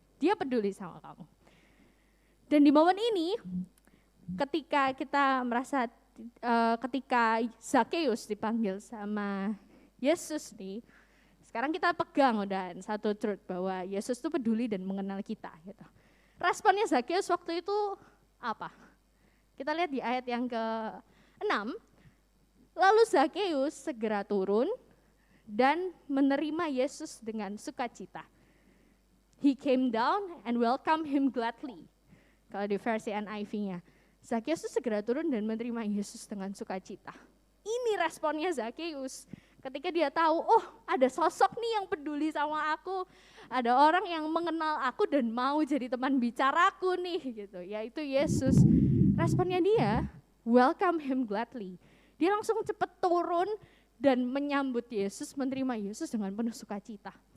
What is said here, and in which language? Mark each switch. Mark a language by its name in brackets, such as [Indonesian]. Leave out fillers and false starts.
[Indonesian] Dia peduli sama kamu. Dan di momen ini, ketika kita merasa, ketika Zakheus dipanggil sama Yesus nih, sekarang kita pegang udah satu truth bahwa Yesus itu peduli dan mengenal kita. Gitu. Responnya Zakheus waktu itu apa? Kita lihat di ayat yang ke-6, lalu Zakheus segera turun dan menerima Yesus dengan sukacita. [English] He came down and welcomed him gladly. [Indonesian] Kalau di versi NIV-nya, Zakheus segera turun dan menerima Yesus dengan sukacita. Ini responnya Zakheus. Ketika dia tahu, oh ada sosok nih yang peduli sama aku, ada orang yang mengenal aku dan mau jadi teman bicaraku nih, gitu. Yaitu Yesus. Responnya dia, [English] welcome him gladly. [Indonesian] Dia langsung cepat turun dan menyambut Yesus, menerima Yesus dengan penuh sukacita.